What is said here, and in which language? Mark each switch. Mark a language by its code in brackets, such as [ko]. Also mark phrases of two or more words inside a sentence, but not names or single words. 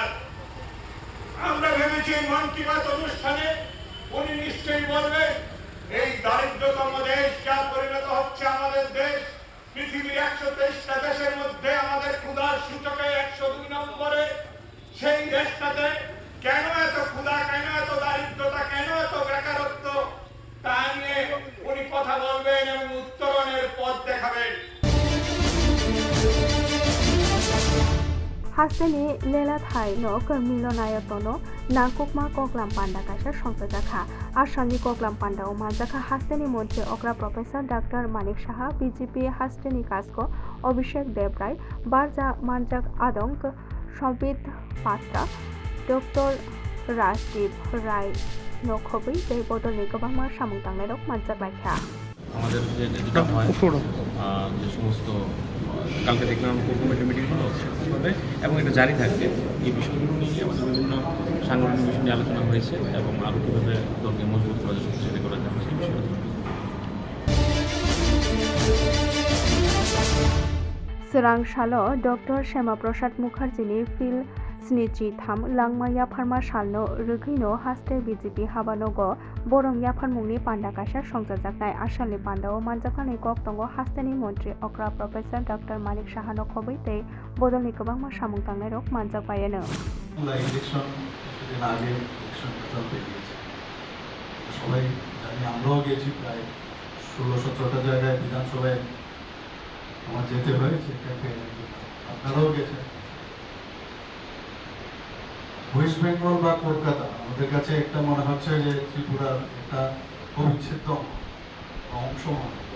[bn] আমরা ভেবেছি মন কি বাত অনুষ্ঠানে উনি নিশ্চয়ই বলবেন এই দারিদ্রতম দেশ যা পরিণত হচ্ছে আমাদের দেশ, পৃথিবীর 123টা দেশের মধ্যে আমাদের ক্ষুধার সূচকে 102 নম্বরে, সেই দেশটাতে কেন এত ক্ষুধা, কেন এত দারিদ্রতা, কেন এত বেকারত্ব, তা নিয়ে উনি কথা বলবেন এবং উত্তরণের পথ দেখাবেন। [brx] हास्टेनि लेला थाइ नक मिलनायतनो नांकुकमा कगलाम पांडा कासा संसजाखा आसामनि कगलाम पांडाओ मानजाखा हास्टेनि मन्त्री अग्रा प्रोफेसर डॉक्टर मानिक साहा बीजेपी हास्टेनि काजको अभिषेक देवराय बारजा मानजाक आदंक संबित पात्रा डॉक्टर राजदीप राय नखबै दै बदलनि गोबांमा सामुं तांनाय रक मानजाक बायखा [bn] আমাদের যেটা হয় যে সমস্ত কালকে দেখলাম [en] committee meeting [bn] হলো হবে এবং এটা জারি থাকবে। এই বিষয়গুলো নিয়ে আমাদের বিভিন্ন সাংগঠনিক বিষয় নিয়ে আলোচনা হয়েছে এবং আরও কীভাবে দলকে মজবুত করা যায়, শক্তিশালী করা যায় সেই বিষয়ে। [brx] सोरांसालो डॉक्टर श्यामाप्रसाद मुखार्जीनि फिल स्निजि थाम लांमाया फार्मा सालनो रोगैनो हास्टे बीजेपी हाबानगो बरं याफारमुंनि पांडा कासा संजाजाकनाय आसामनि पांडाओ मानजाखानि कक्तंगो हास्टेनि मन्त्री अग्रा प्रोफेसर डॉक्टर मानिक साहानो खबै दै बदलनि गोबांमा सामुं तांनाय रक मानजाक बायानो [bn] ইলেকশন কিছুদিন আগে ইলেকশন রেজাল্ট বেরিয়েছে, সবাই জানি, আমরাও গেছি প্রায় 16-17টা জায়গায় বিধানসভায় আমার যেতে হয়েছে ক্যাম্পেইনের জন্য, আপনারাও গেছেন। ওয়েস্ট বেঙ্গল বা কলকাতা আমাদের কাছে একটা মনে হচ্ছে যে ত্রিপুরার একটা অবিচ্ছেদ্য অংশ মনে হয়।